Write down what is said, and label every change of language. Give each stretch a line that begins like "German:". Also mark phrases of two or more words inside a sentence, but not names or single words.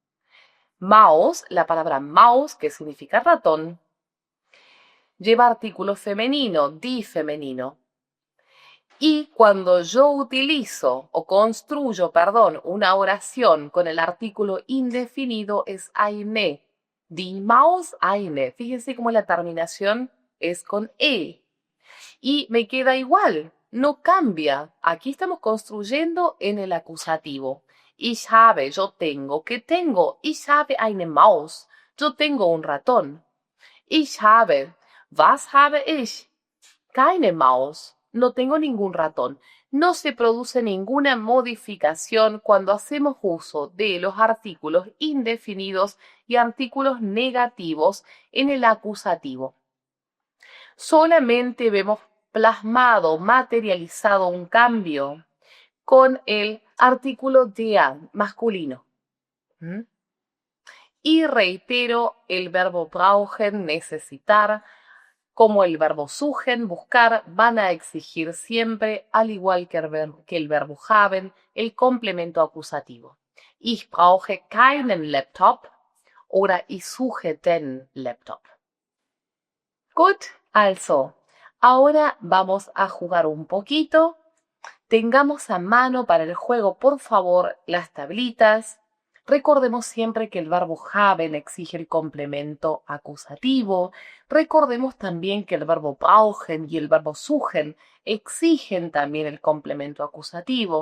Spanish: Maus, la palabra mouse, que significa ratón, lleva artículo femenino, di femenino. Y cuando yo utilizo o construyo, una oración con el artículo indefinido es eine.
German: Die Maus eine.
Spanish: Fíjense cómo la terminación es con e. Y me queda igual, no cambia. Aquí estamos construyendo en el acusativo.
German: Ich habe,
Spanish: yo tengo. ¿Qué tengo?
German: Ich habe eine Maus.
Spanish: Yo tengo un ratón.
German: Ich habe. Was habe ich? Keine Maus.
Spanish: No tengo ningún ratón. no se produce ninguna modificación cuando hacemos uso de los artículos indefinidos y artículos negativos en el acusativo. Solamente vemos plasmado, materializado un cambio con el artículo der masculino. Y reitero, el verbo brauchen, necesitar, como el verbo suchen, buscar, van a exigir siempre, al igual que el verbo haben, el complemento acusativo.
German: Ich brauche keinen Laptop oder ich suche den Laptop. Gut, also,
Spanish: ahora vamos a jugar un poquito. Tengamos a mano para el juego, por favor, las tablitas. Recordemos siempre que el verbo haben exige el complemento acusativo. Recordemos también que el verbo brauchen y el verbo suchen exigen también el complemento acusativo.